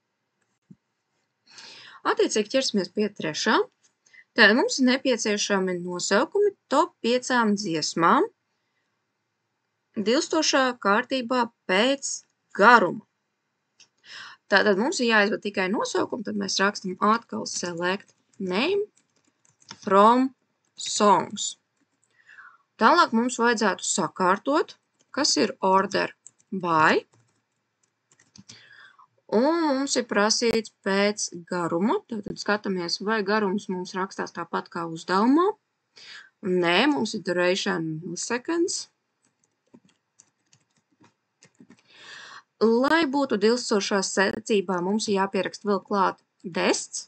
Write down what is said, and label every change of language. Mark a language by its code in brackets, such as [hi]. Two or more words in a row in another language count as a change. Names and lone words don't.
[lv] Attiecīgi ķersimies pie trešā. Tad mums ir nepieciešami nosaukumi top 5 dziesmām dilstošā kārtībā pēc garuma. Tātad mums ir jāizved tikai nosaukumi, tad mēs rakstam atkal [en] select name, from songs. [lv] Tālāk mums vajadzētu sakārtot, kas ir [en] order by. [lv] Un mums ir prasīts pēc garuma. Tad skatāmies, vai garums mums rakstās tāpat kā uzdevumā. Nē, mums ir [en] duration milliseconds. [lv] Lai būtu dilsošā secībā, mums ir jāpierakst vēl klāt dests.